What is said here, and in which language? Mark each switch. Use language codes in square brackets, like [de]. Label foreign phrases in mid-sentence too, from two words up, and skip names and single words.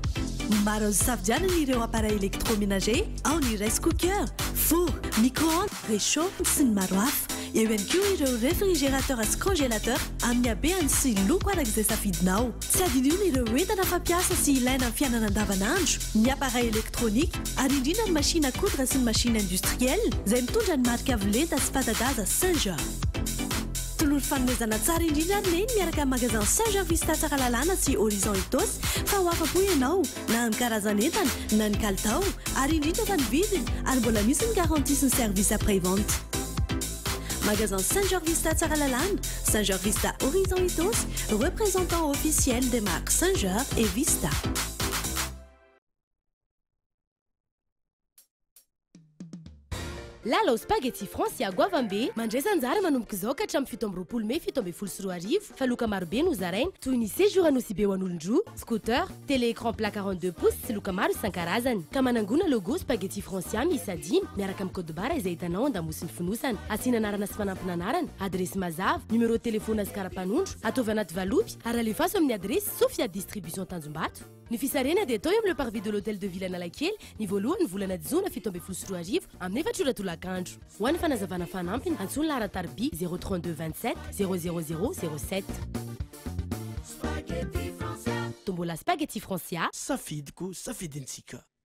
[mg] Maro azo safidianana ireo [fr] appareil électroménager [mg] ao ny [en] rice cooker, [mg] four, micro-ondes, réchaud sy ny maro hafa. Eo ihany koa ireo réfrigérateur sy congélateur amin'ny habehany sy loko arak'izay safidinao. Tsy adinona ireo entana fampiasa sy ilaina amin'ny fiainana andavanandro, ny [fr] appareil électronique [mg] ary indrindra ny [fr] machine à coudre [mg] sy ny [fr] machine industrielle [mg] izay mitondra ny marika Avelenta sy fadadaza Saint-Georges. Tolory fanomezana tsara indrindra ary neny miaraka amin'ny magasin Saint-Georges Vista tsara lalàna sy Horizon Itos fa ho afa-po ianao na ny karazan'entana na ny kalitao ary indrindra fa ny vidiny ary mbola misy ny garantie sy ny [fr] service après-vente. [mg] Magasin Saint-Georges Vista tsara lalàna, [fr] Saint-Georges Vista Horizon Itos, représentant officiel des marques Saint-Georges et Vista. [mg] Lala spaghetti Francia Guavambe mandresa anjara manomboka izao ka hatramin'ny 17 Mei 17 fa loka marobe no zaraina toy ny séjour anosy be ho an'olon-droa, scooter, [fr] télé-écran plat 42 pouces [mg] sy loka maro isan-karazany. Ka manangona logo spaghetti Francia miisa 10 miaraka amin'ny [fr] code barre [mg] izay hitanao andamosiny fonosana. Asiana anarana sy fanampina anarana, adresy mazava, [fr] numéro téléphone [mg] azy karapanondro, ataovy anaty valopy ary alefaso amin'ny adresy Sofia Distribution Tanjombato. Ny fisarena dia atao eo amin'ny [fr] le parvis de l'hôtel de ville [mg] Analakely ny voalohany volana Jona 17 amin'ny efatra tolakandro. Ho an'ny fanazavana fanampiny antsony Lara Tarbi 032 27 00007. Tombola spaghetti Francia. Safidiko, safidintsika.